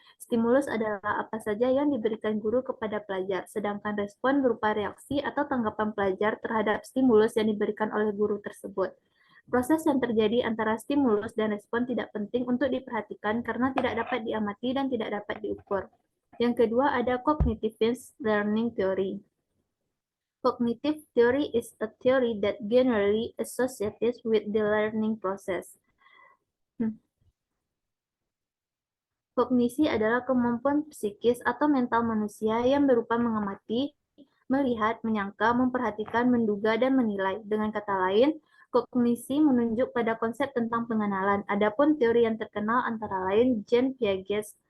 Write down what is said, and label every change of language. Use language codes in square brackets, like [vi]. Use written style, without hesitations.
[id] Stimulus adalah apa saja yang diberikan guru kepada pelajar, sedangkan respon berupa reaksi atau tanggapan pelajar terhadap stimulus yang diberikan oleh guru tersebut. Proses yang terjadi antara stimulus dan respon tidak penting untuk diperhatikan karena tidak dapat diamati dan tidak dapat diukur. Yang kedua ada [en] cognitive learning theory. Cognitive theory is a theory that generally associates with the learning process. [id] Kognisi adalah kemampuan psikis atau mental manusia yang berupa mengamati, melihat, menyangka, memperhatikan, menduga, dan menilai. Dengan kata lain, kognisi menunjuk pada konsep tentang pengenalan. Adapun teori yang terkenal antara lain Jean Piaget.